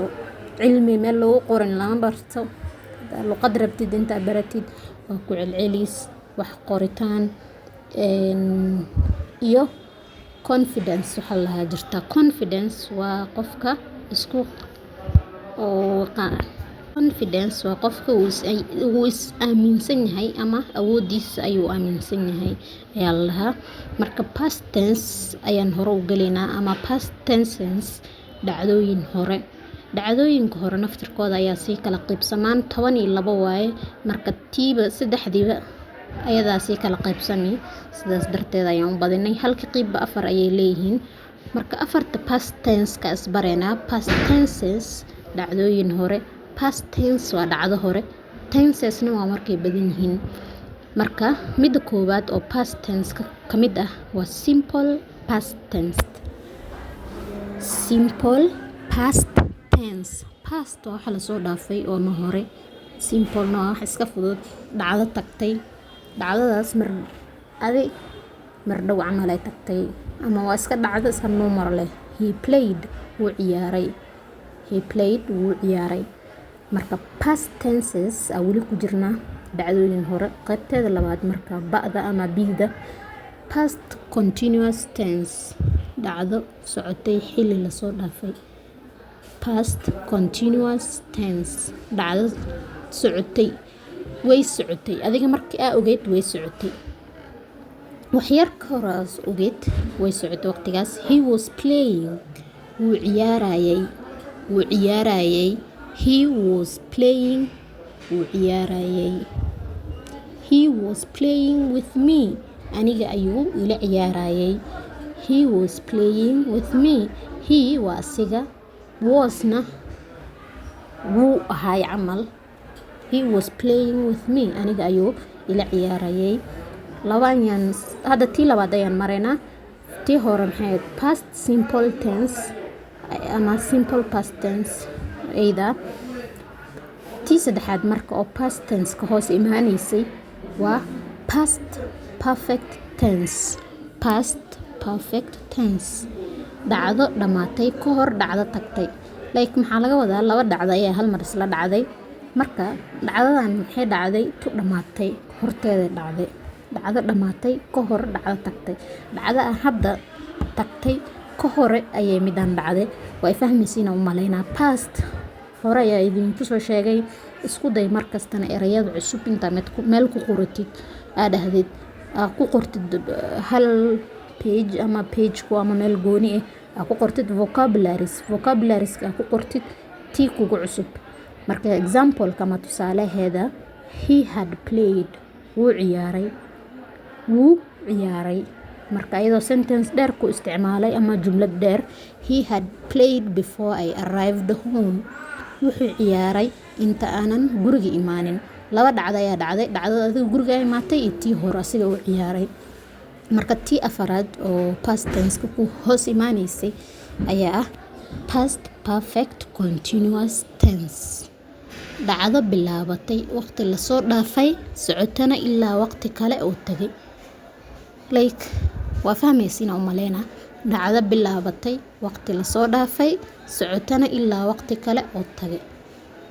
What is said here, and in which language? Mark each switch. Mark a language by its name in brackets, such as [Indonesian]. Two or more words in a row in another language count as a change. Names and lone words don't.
[Somali] Cilmi meel lagu qoran lama barto. luqad rabtid inta baratid waa ku celcelis wax qoritaan iyo confidence waxa la jirta. Confidence waa qofka isku confidence waa qofka uu is aaminsan yahay ama awoodiisa ayuu aaminsan yahay ayaa la lahaa. Marka [English] past tense [Somali] ayaan hore u galeynaa ama [English] past tenses [Somali] dhacdooyin hore. Dhacdooyinka hore naftirkooda ayaa sii kala qaybsamaan 12 waaye. Marka tiiba saddexdiiba ayadaa sii kala qaybsamay sidaas darteed ayaan u badinay. Halka qeybba 4 ayay leeyihiin. Marka afarta [English] past tense [Somali] ka isbareena. [English] Past tenses [Somali] dhacdooyin hore. [English] Past tense [Somali] waa dhacdo hore. Tensesna waa markay badan yihiin. Marka midda koowaad oo [English] past tense [Somali] ka mid ah waa [English] simple past tense. Simple past tense. [Somali] Past waxa la soo dhaafay oo ma hore. Simple na wax iska fudud dhacdo tagtay. Dhacdadaas mar dhow camal ay tagtay ama waa iska dhacdo iska numar leh. [English] He played [Somali] wuu ciyaaray. [English] He played [Somali] wuu ciyaaray. Marka [English] past tenses [Somali] wali ku jirna dhacdooyin hore. Qaybteeda labaad marka ba'da ama bida [English] past continuous tense [Somali] dhacdo socotay xilli la soo dhaafay. [English] Past continuous tense [Somali] dhacdo socotay way socotay adiga markii aa ogeyd way socotay wax yar ka hor aad ogeyd way socotay waqtigaas. [English] He was playing [Somali] wuu ciyaarayay. [English] He was playing [Somali] wuu ciyaarayay. [English] He was playing with me [Somali] aniga ayuu ila ciyaarayay. [English] He was playing with me. [Somali] He waa asiga wasna wuu ahay camal. [English] He was playing with me [Somali] aniga ayuu ila ciyaarayay. Labayan hadda tii labaad ayaan mareynaa. Tii hore maxay [English] past simple tense [Somali] ama [English] simple past tense [Somali] ayda. Tii saddexaad marka oo [English] past tense [Somali] ka hoos imaanaysay waa [English] past perfect tense. Past perfect tense [Somali] dhacdo dhamaatay ka hor dhacdo tagtay. Like maxaa laga wadaa laba dhacdo ayaa hal mar isla dhacday. Marka dhacdadan maxay dhacday tu dhamaatay horteeda dhacday. Dhacdo dhamaatay ka hor dhacdo tagtay. Dhacdo hadda tagtay ka hore ayay midaan dhacday. Way fahmaysiin u maleynaa past hore ayaa idinku soo sheegay. Isku day markastana erayada cusub inta meel ku qoratid aad ahdid ku qortid hal page ama page ku ama meel gooni ah ku qortid vocabularies ka ku qortid tii kugu cusub. Marka example kama tusaalaheeda [English] he had played [Somali] wuu ciyaaray. Marka iyadoo sentence dheer ku isticmaalay ama jumlad dheer [English] he had played before I arrived home [Somali] wuxuu ciyaaray inta aanan guriga imaanin. Laba dhacdo ayaa dhacday. Dhacdada adiga guriga imaatay iyo tii hore asiga uu ciyaaray. Marka tii afaraad oo [English] past tense [Somali] ku hoos imaanaysay ayaa ah [English] past perfect continuous tense. [Somali] Dhacdo bilaabatay waqti la soo dhaafay socotana ilaa waqti kale oo tagay. Like waa fahmaysiin u maleynaa dhacdo bilaabatay waqti la soo dhaafay socotana ilaa waqti kale oo tagay.